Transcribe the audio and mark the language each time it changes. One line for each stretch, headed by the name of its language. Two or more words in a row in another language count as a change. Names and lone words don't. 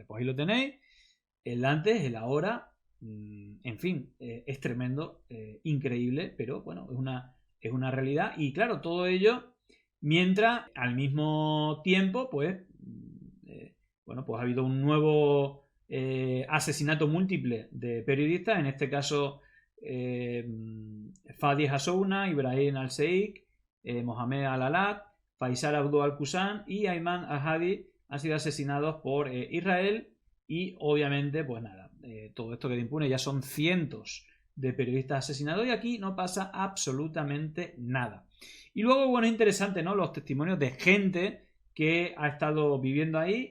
Spanish: Pues ahí lo tenéis, el antes, el ahora, en fin, es tremendo, increíble, pero bueno, es una realidad. Y claro, todo ello mientras al mismo tiempo, pues, bueno, pues ha habido un nuevo asesinato múltiple de periodistas, en este caso Fadi Hassouna, Ibrahim al-Sheikh, Mohamed al-Alat, Faisal Abdul al-Qusan y Ayman al-Hadi han sido asesinados por Israel. Y obviamente, pues nada, todo esto queda impune. Ya son cientos de periodistas asesinados y aquí no pasa absolutamente nada. Y luego, bueno, es interesante, ¿no?, los testimonios de gente que ha estado viviendo ahí.